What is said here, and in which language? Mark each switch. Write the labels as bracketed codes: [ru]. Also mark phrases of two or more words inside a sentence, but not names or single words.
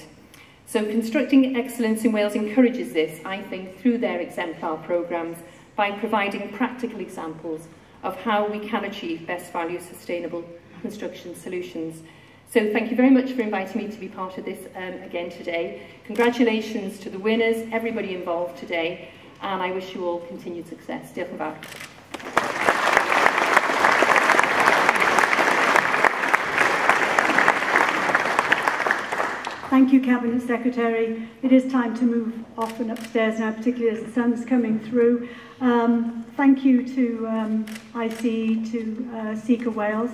[en] So Constructing Excellence in Wales encourages this, I think, through their exemplar programmes, by providing practical examples of how we can achieve best value sustainable construction solutions. So thank you very much for inviting me to be part of this again today. Congratulations to the winners, everybody involved today, and I wish you all continued success. [cy] Diolch yn fawr. [en] Thank you, Cabinet Secretary. It is time to move off and upstairs now, particularly as the sun's coming through. Thank you to ICE, to Seeker Wales.